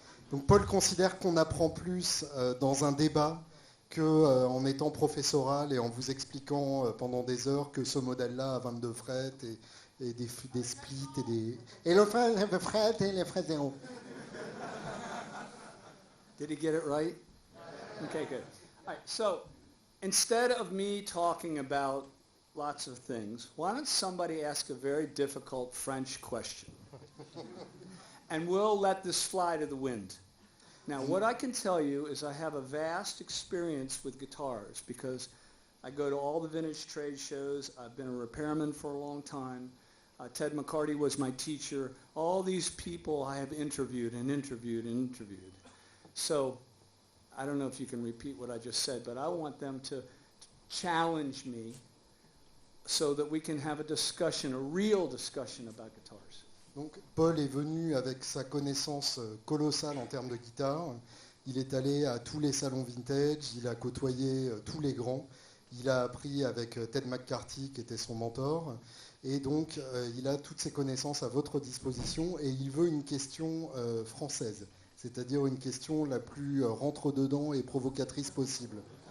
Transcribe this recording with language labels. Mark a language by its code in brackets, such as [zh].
[fr] Donc Paul considère qu'on apprend plus dans un débat qu'en étant professoral et en vous expliquant pendant des heures que ce modèle-là a 22 frettes et des splits et des... Et le fret et les frettes zéro. [en] Did he get it right? Okay, good. All right, so instead of me talking about lots of things, why don't somebody ask a very difficult French question? And we'll let this fly to the wind. Now, what I can tell you is I have a vast experience with guitars because I go to all the vintage trade shows. I've been a repairman for a long time. Ted McCarty was my teacher. All these people I have interviewed and interviewed and interviewed. So I don't know if you can repeat what I just said, but I want them to challenge me so that we can have a discussion, a real discussion about guitars. [fr] Donc Paul est venu avec sa connaissance colossale en termes de guitare. Il est allé à tous les salons vintage, il a côtoyé tous les grands. Il a appris avec Ted McCarty qui était son mentor. Et donc il a toutes ses connaissances à votre disposition et il veut une question française, c'est-à-dire une question la plus rentre-dedans et provocatrice possible.